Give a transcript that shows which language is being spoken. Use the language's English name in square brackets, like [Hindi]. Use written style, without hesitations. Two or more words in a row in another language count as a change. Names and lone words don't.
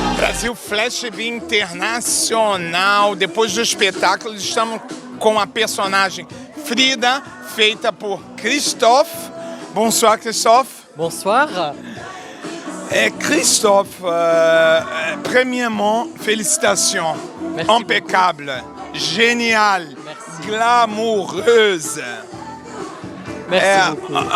[Portuguese] Brasil Flash TV Internacional. Depois do espetáculo, estamos com a personagem Frida, feita por Christophe. [French] Bonsoir, Christophe. Bonsoir. Christophe, premièrement, félicitations. Merci Impeccable, génial, Merci. glamoureuse. Merci beaucoup.